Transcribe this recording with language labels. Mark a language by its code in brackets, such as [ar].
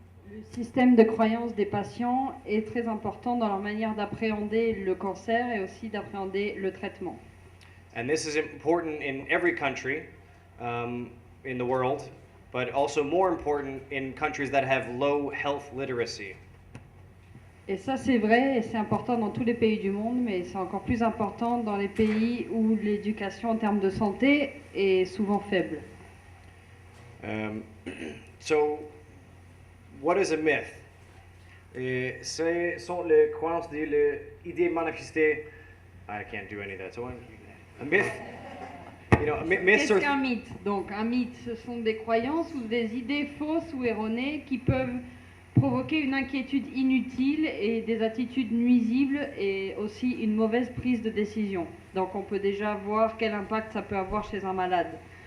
[fr] Le système de croyance des patients est très important dans leur manière d'appréhender le cancer et aussi d'appréhender le traitement. [en] And this is important in every country in the world, but also more important in countries that have low health literacy. [fr] Et ça, c'est vrai, et c'est important dans tous les pays du monde, mais c'est encore plus important dans les pays où l'éducation en termes de santé est souvent faible. [en] So, what is a myth? [fr] Ce sont les croyances de l'idée manifestée. [en] I can't do any of that. So, a myth. [fr] Qu'est-ce qu'un mythe? Donc, un mythe, ce sont des croyances ou des idées fausses ou erronées qui peuvent provoquer une inquiétude inutile et des attitudes nuisibles et aussi une mauvaise prise de décision. Donc on peut déjà voir quel impact ça peut avoir chez un malade.